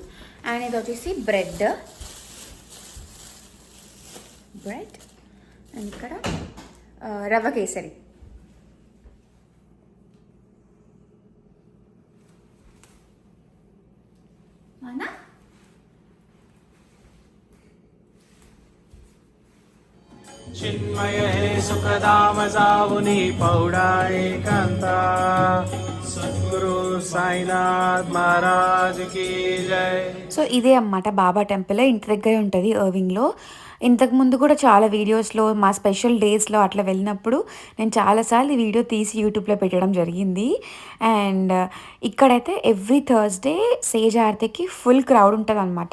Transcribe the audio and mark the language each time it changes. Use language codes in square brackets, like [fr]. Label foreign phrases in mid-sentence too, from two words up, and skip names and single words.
[te] అండ్ ఇది వచ్చేసి బ్రెడ్ అండ్ ఇక్కడ రవ్వ కేసరి. అవునా? [mr] चिन्मय हे सुखदाम सावुनी पौड़ा एकांता सद्गुरु साईनाथ महाराज की जय. [te] సో ఇదే అన్నమాట బాబా టెంపుల్, ఇంటి దగ్గరే ఉంటుంది ఎర్వింగ్లో. ఇంతకుముందు కూడా చాలా వీడియోస్లో మా [en] special daysలో [te] అట్లా వెళ్ళినప్పుడు నేను చాలాసార్లు ఈ వీడియో తీసి యూట్యూబ్లో పెట్టడం జరిగింది. అండ్ ఇక్కడైతే [en] every Thursday [te] సేజ్ ఆరతికి [en] full crowd [te] ఉంటుంది అనమాట.